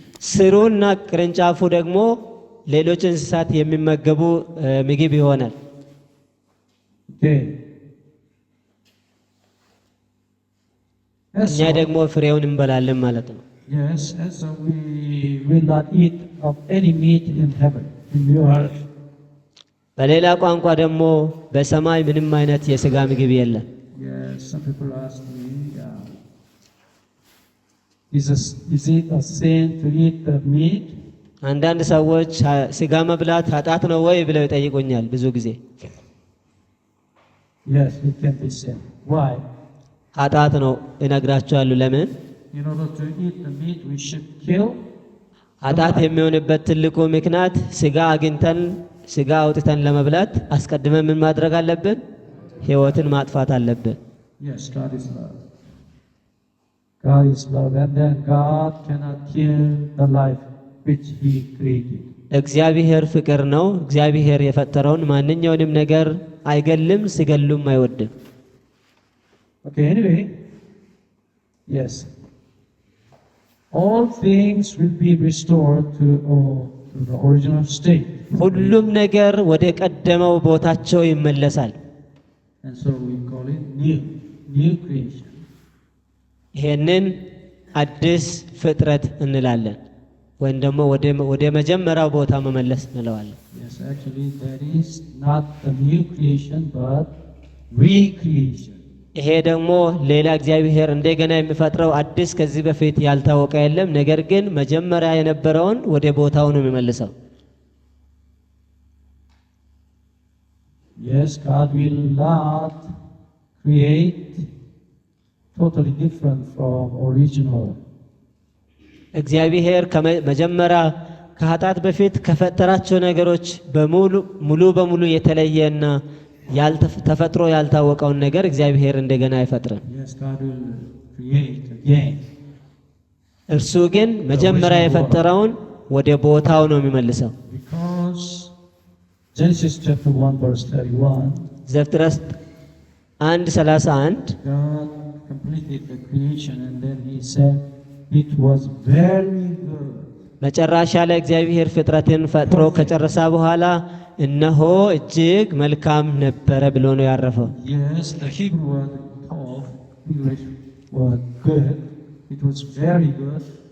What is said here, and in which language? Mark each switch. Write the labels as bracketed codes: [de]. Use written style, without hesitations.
[am] ስሩና ቅርንጫፉ ደግሞ ሌሎች እንስሳት የሚመገቡ ምግብ ይሆናል። [en] Okay. [am] እኛ ደግሞ ፍሬውን እንበላለን ማለት ነው። [en] Yes, and so we will not eat of any meat in heaven, in the earth. [am] በሌላ ቋንቋ ደግሞ በሰማይ ምንም አይነት የሥጋ ምግብ የለም። [en] Yes, some people ask me, is it a sin to eat the meat? [am] አንዳንድ ሰዎች ሥጋ መብላት ኃጢአት ነው ወይ ብለው ይጠይቁኛል ብዙ ጊዜ። [en] Yes, it can be sin. Why? [am] ኃጢአት ነው እነግራቸዋለሁ። ለምን? [en] In order to eat the meat, we should kill. [am] ኃጢአት የሚሆንበት ትልቁ ምክንያት ሥጋ አግኝተን ሥጋ አውጥተን ለመብላት አስቀድመን ምን ማድረግ አለብን? ሕይወትን ማጥፋት አለብን። [en] Yes, God is love. God is love, and then God cannot kill the life which He created. [am] እግዚአብሔር ፍቅር ነው። እግዚአብሔር የፈጠረውን ማንኛውንም ነገር አይገልም፣ ሲገሉም አይወድም። [en] Okay, anyway, yes. All things will be restored to the original state. [am] ሁሉም ነገር ወደ ቀደመው ቦታቸው ይመለሳል። [en] And so we call it new creation. [am] ይሄንን አዲስ ፍጥረት እንላለን፣ ወይም ደግሞ ወደ መጀመሪያው ቦታ መመለስ እንለዋለን። [en] Yes, actually that is not the new creation but recreation. [am] ይሄ ደግሞ ሌላ እግዚአብሔር እንደገና የሚፈጥረው አዲስ ከዚህ በፊት ያልታወቀ የለም፣ ነገር ግን መጀመሪያ የነበረውን ወደ ቦታው ነው የሚመልሰው። [en] Yes, God will not create totally different from original. [am] እግዚአብሔር ከመጀመሪያ ከኃጢአት በፊት ከፈጠራቸው ነገሮች ሙሉ በሙሉ የተለየና ተፈጥሮ ያልታወቀውን ነገር እግዚአብሔር እንደገና አይፈጥርም። [en] Yes, God will create again. [am] እርሱ ግን መጀመሪያ የፈጠረውን ወደ ቦታው ነው የሚመልሰው። [en] Because Genesis chapter 1 verse 31, [am] ዘፍጥረት 1:31 [en] God completed the creation and then He said it was very good. [am] መጨረሻ ላይ እግዚአብሔር ፍጥረትን ፈጥሮ ከጨረሰ በኋላ እነሆ እጅግ መልካም ነበረ ብሎ ነው ያረፈው። [en] Yes, the Hebrew word tov, English word good, it was very good.